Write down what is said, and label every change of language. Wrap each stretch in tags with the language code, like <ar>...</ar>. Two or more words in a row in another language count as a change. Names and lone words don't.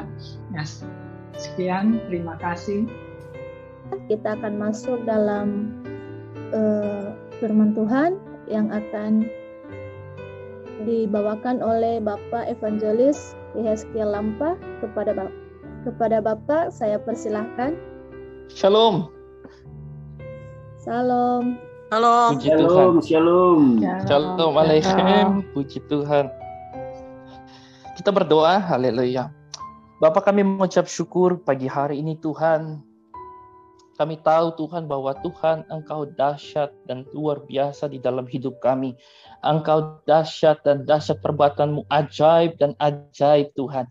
<id>Ya, sekian, terima kasih. Kita akan masuk dalam firman Tuhan yang akan dibawakan oleh Bapak Evangelis Yehezkiel Lampa. Kepada Bapak saya persilahkan. Shalom. Salam. Shalom. Puji Tuhan. Shalom. Shalom alaikum. Puji Tuhan. Kita berdoa. Haleluya. Bapak, kami mengucap syukur pagi hari ini Tuhan. Kami tahu Tuhan bahwa Tuhan Engkau dahsyat dan luar biasa di dalam hidup kami. Engkau dahsyat dan dahsyat perbuatan-Mu ajaib dan ajaib Tuhan.</id>